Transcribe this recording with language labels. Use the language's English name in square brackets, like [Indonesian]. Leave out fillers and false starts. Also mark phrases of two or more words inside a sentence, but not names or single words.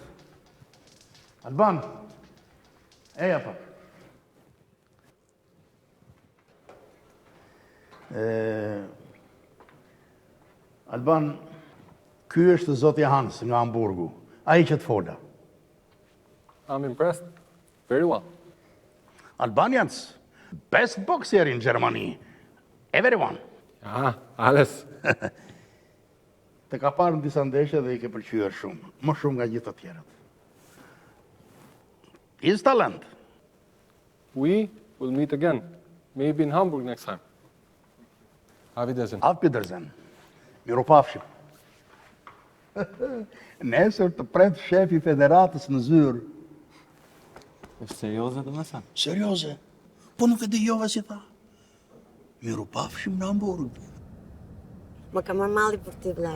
[Albanian] Alban. Eja pak. Alban, ky është zoti Hans nga Hamburgu. Ai që të fola. [English] I'm impressed. Very well. Albanians, best boxer in Germany. Everyone. [German] Ah, alles. [Albanian] Të ka parë në disa ndeshje dhe I ke pëlqyer shumë. Më shumë nga gjithë të tjerët. [English] Is talent. We will meet again. Maybe in Hamburg next time. [German] Auf Wiedersehen. Auf Wiedersehen. [Albanian] Miropafshim. Nesër të pret shefi federatës në zyrë. Është serioze do më thënë? Serioze. Po nuk e dëgjova si tha. Miropafshim në Hamburg. Më ka marrë malli për ti, vllai.